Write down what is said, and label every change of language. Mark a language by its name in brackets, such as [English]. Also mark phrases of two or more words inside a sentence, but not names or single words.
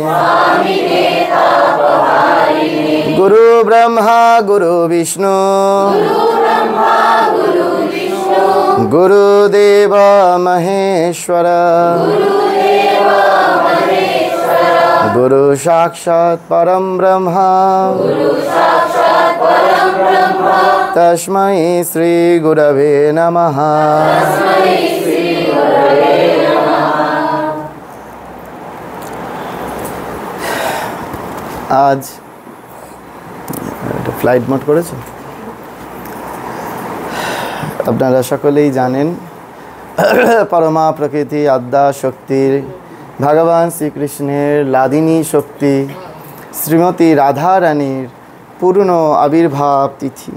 [Sanskrit] गुरु ब्रह्मा गुरु विष्णु, गुरुदेव महेश्वर, गुरु साक्षात् परम ब्रह्मा, तस्मै श्री गुरवे नमः। [Bangla] आज [English] flight mode [Bangla] করেছো, আপনারা সকলেই জানেন পরমা প্রকৃতি আদ্যা শক্তির ভগবান শ্রীকৃষ্ণের লাদিনী শক্তি শ্রীমতী রাধা রানীর পূর্ণ আবির্ভাব তিথি।